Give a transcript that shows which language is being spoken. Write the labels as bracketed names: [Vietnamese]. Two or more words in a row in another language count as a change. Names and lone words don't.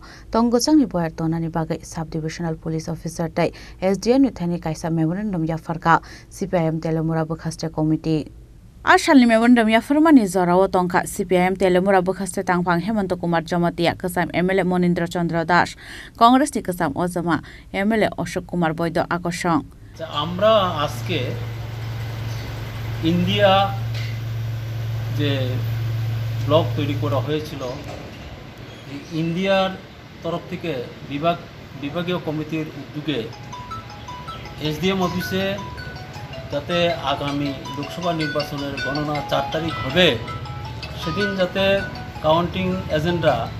[Kok Borok] Tonggochangni Boyar Tonani Bagai [English] Sub-Divisional Police Officer [Kok Borok] Tai SDM Nuthani Kaisa Memorandum Yafarka CPIM Telemura Bukhaste Committee. Ashalni memorandum yafarmani zorawo tongka CPIM Telemura Bukhaste Tangpang Hemant Kumar Jamatia Kasam MLA Monindra Chandra Das Congress ni Kasam Ozama MLA Ashok Kumar Boydo Akoshong. [Bangla] আমরা আজকে ইন্ডিয়া যে ব্লক তৈরি করা হয়েছিল ইন্ডিয়ার তরফ থেকে বিভাগীয় কমিটির উদ্যোগে এসডিএম অফিসে যাতে আগামী লোকসভা নির্বাচনের গণনা 4 তারিখ হবে সেদিন যাতে [English] counting agents